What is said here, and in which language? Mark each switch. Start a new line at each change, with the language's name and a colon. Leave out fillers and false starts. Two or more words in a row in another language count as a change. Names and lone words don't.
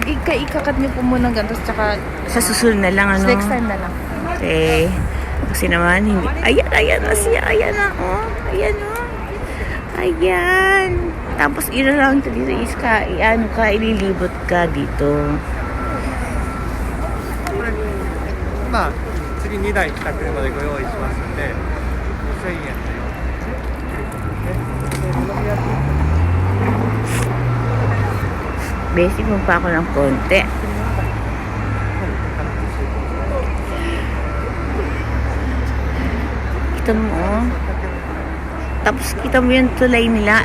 Filipino: Ikakat niyo po muna ganito. Tsaka Sa susunod na lang,
English: next time
Filipino: na lang. Okay. Kasi naman, hindi. Ayan na siya. Ayan na, Ayan. Tapos, iro-round ka dito is ililibot ka dito.
Japanese: 次2台来た車でご用意しますので5000円という
Filipino: Basic mo pa ako ng konti. Kita mo, Tapos kita mo yung tulay nila.